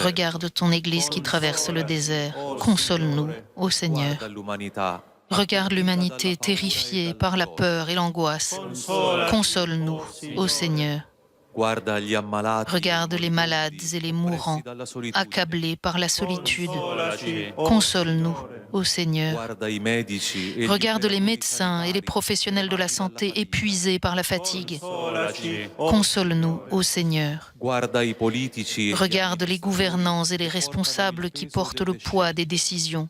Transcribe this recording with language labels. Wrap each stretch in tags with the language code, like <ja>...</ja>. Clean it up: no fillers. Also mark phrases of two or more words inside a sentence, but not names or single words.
<fr>Regarde ton Église qui traverse le désert. Console-nous, ô Seigneur.</fr> <it>Guarda l'umanità.</it> <fr>Regarde l'humanité terrifiée par la peur et l'angoisse. Console-nous, ô Seigneur.</fr> <it>Guarda gli ammalati.</it> <fr>Regarde les malades et les mourants,</fr> <it>dalla solitudine.</it> <fr>accablés par la solitude. Console-nous, ô Seigneur.</fr> <it>Guarda i medici e gli</it> <fr>Regarde les</fr> <it>operatori</it> <fr>médecins et les professionnels de la santé épuisés par la fatigue. Console-nous, ô Seigneur.</fr> <it>Guarda i politici e gli</it> <fr>Regarde les gouvernants et les responsables qui portent le poids des décisions.</fr>